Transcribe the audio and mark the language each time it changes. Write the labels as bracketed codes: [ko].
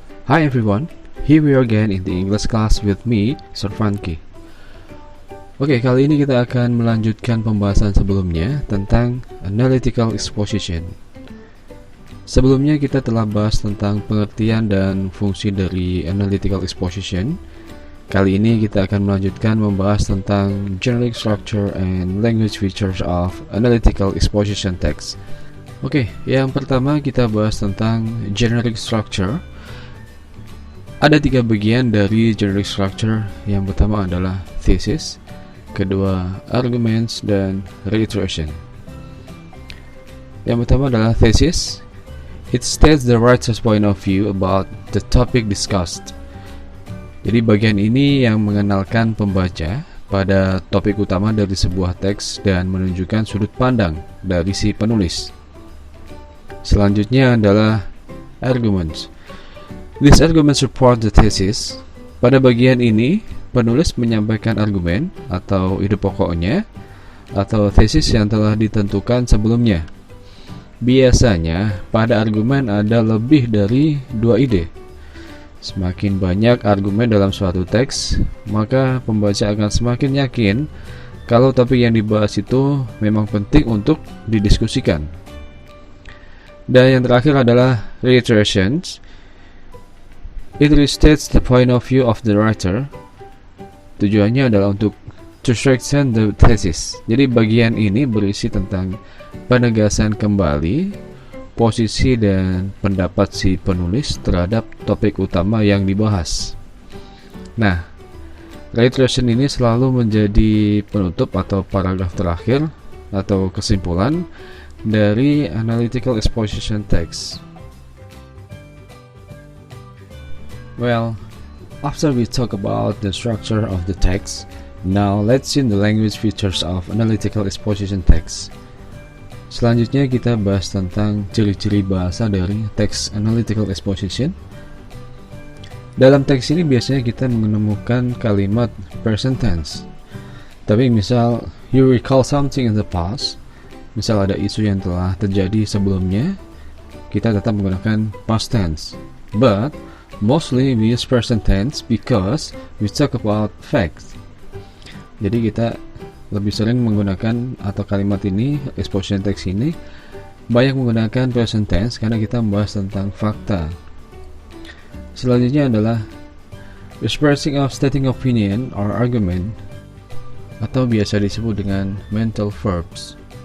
[en] Hi everyone, here we are again in the English class with me, Sir Franky. [id] Oke, kali ini kita akan melanjutkan pembahasan sebelumnya tentang analytical exposition. Sebelumnya kita telah bahas tentang pengertian dan fungsi dari analytical exposition. Kali ini kita akan melanjutkan membahas tentang [en] generic structure and language features of analytical exposition text. [id] Oke, yang pertama kita bahas tentang generic structure. Ada 3 bagian dari generic structure. Yang pertama adalah thesis, kedua arguments, dan reiteration. Yang pertama adalah thesis. [en] It states the writer's point of view about the topic discussed. [id] Jadi bagian ini yang mengenalkan pembaca pada topik utama dari sebuah teks dan menunjukkan sudut pandang dari si penulis. Selanjutnya adalah [en] arguments. These arguments support the thesis. [id] Pada bagian ini, penulis menyampaikan argumen atau ide pokoknya atau tesis yang telah ditentukan sebelumnya. Biasanya, pada argumen ada lebih dari 2 ide. Semakin banyak argumen dalam suatu teks, maka pembaca akan semakin yakin kalau topik yang dibahas itu memang penting untuk didiskusikan. Dan yang terakhir adalah reiterations. [en] It restates the point of view of the writer. [id] Tujuannya adalah untuk [en] to strengthen the thesis. [id] Jadi bagian ini berisi tentang penegasan kembali posisi dan pendapat si penulis terhadap topik utama yang dibahas. Nah, reiteration ini selalu menjadi penutup atau paragraf terakhir atau kesimpulan dari analytical exposition text. [en] Well, after we talk about the structure of the text, now let's see the language features of analytical exposition text. [id] Selanjutnya kita bahas tentang ciri-ciri bahasa dari teks analytical exposition. Dalam teks ini biasanya kita menemukan kalimat present tense. Tapi misal [en] you recall something in the past, [id] misal ada isu yang telah terjadi sebelumnya, kita tetap menggunakan past tense. [en] But mostly we use present tense because we talk about facts. [id] Jadi kita lebih sering menggunakan atau kalimat ini, exposition text ini banyak menggunakan present tense karena kita membahas tentang fakta. Selanjutnya adalah [en] expressing of stating opinion or argument [id] atau biasa disebut dengan [en] mental verbs.